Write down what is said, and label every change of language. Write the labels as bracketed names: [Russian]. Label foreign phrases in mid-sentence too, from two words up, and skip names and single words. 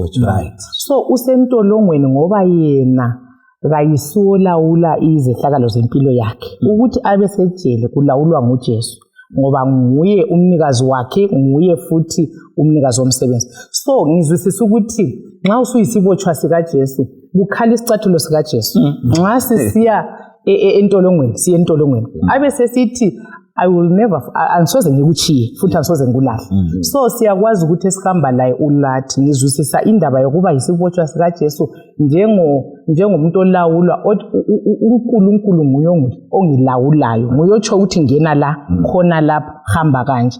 [North Ndebele] So usentolongweni ngoba yena kayisiolawula izehlakalo zempilo yakhe, ukuthi abe sejele kulawulwa nguJesu ngoba nguye umnikazi wakhe, nguye futhi umnikazi womsebenzi. So ngizwisisa ukuthi nxa usuyisibotshwa sikaJesu kukhala isicathulo sikaJesu. Nxa sisiya entolongweni siye entolongweni abe sesithi [English] I will never, [North Ndebele] angisoze ngikuchiye futhi angisoze ngikulahle. So siyakwazi ukuthi esihamba laye ulathi. Ngizwisisa indaba yokuba yisibotshwa sikaJesu njengomuntu olawulwa. uNkulunkulu nguye ongilawulayo, nguye otsho ukuthi ngena la khona lapha hamba kanje.